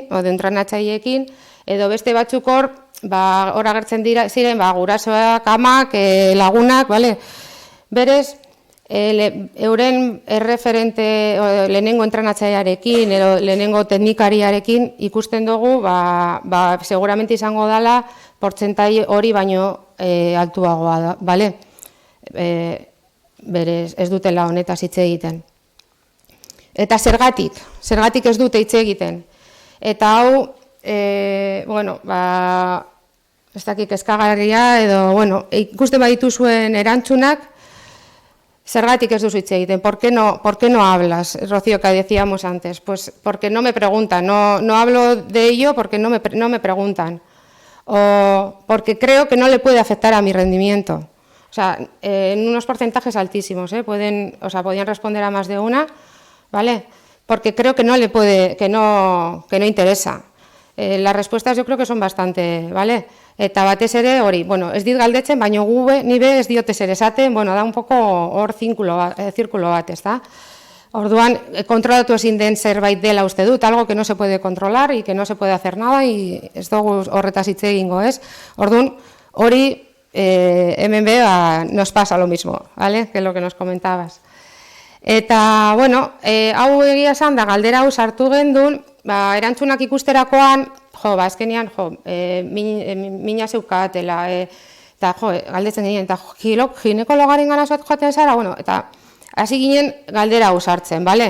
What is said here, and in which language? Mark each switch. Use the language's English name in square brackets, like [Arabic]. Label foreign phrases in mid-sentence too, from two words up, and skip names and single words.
[Basque] edo beste batzuk hor agertzen ziren gurasoak, amak, lagunak, berez, euren erreferente lehenengo entrenatzailearekin edo lehenengo teknikariarekin ikusten dugu, seguramente izango dela portzentai hori baino altuagoa da, berez ez dutela honetaz hitz egiten. Eta zergatik ez dute hitz egiten. Eta hau, ez dakik eskagarria edo, ikusten baditu zuen erantzunak, zergatik ez duzu hitz egiten. [Spanish] ¿Por qué no hablas, Rocío, que decíamos antes? Pues porque no me preguntan, no hablo de ello porque no me preguntan. O porque creo que no le puede afectar a mi rendimiento. O sea, en unos porcentajes altísimos, podían responder a más de una, ¿vale? Porque creo que no le puede, que no interesa. Las respuestas yo creo que son bastante, ¿vale? [Basque] Eta batez ere hori, ez dit galdetzen, baina ni be ez diote zer esaten, da [Spanish] un poco [Basque] hor zirkulo bat, ez da? Orduan, kontrolatu ezin den zerbait dela uste dut, [Spanish] algo que no se puede controlar y que no se puede hacer nada, y [Basque] ez dugu horretaz hitz egingo, ez? Orduan, hori, hemen be, [Spanish] nos pasa lo mismo, ¿vale? Que lo que nos comentabas. [Basque] Eta, hau egia esan da, galdera hau sartu gendun, erantzunak ikusterakoan, azkenean, mina zeukatela, eta, galdetzen ginen, eta ginekologaren gana joaten zara, eta hasi ginen galdera hau sartzen, bale?